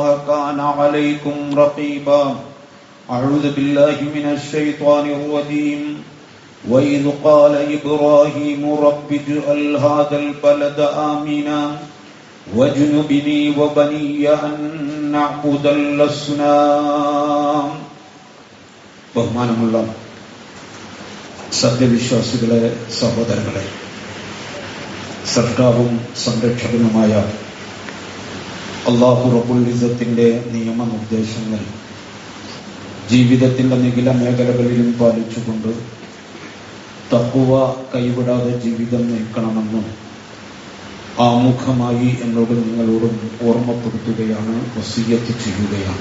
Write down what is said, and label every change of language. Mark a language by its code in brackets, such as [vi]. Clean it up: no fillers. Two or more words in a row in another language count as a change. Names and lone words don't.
[ar] كان عليكم رقيبا أعوذ بالله من الشيطان الرجيم وإذ قال إبراهيم رب اجعل هذا البلد آمنا واجنبني وبني أن نعبد الأصنام. [ml] ബഹുമാനമുള്ള സത്യവിശ്വാസികളെ, സഹോദരങ്ങളെ, സർക്കാരും സംരക്ഷകനുമായ അല്ലാഹു [ar] رب العزة [ml] നിയമനിർദ്ദേശങ്ങൾ ജീവിതത്തിന്റെ നിഖില മേഖലകളിലും പാലിച്ചുകൊണ്ട് തഖ്വ കൈവിടാതെ ജീവിതം നയിക്കണമെന്നും ആമുഖമായി എന്നോട് നിങ്ങളോടും ഓർമ്മപ്പെടുത്തുകയാണ്, വസിയ്യത്ത് ചെയ്യുകയാണ്.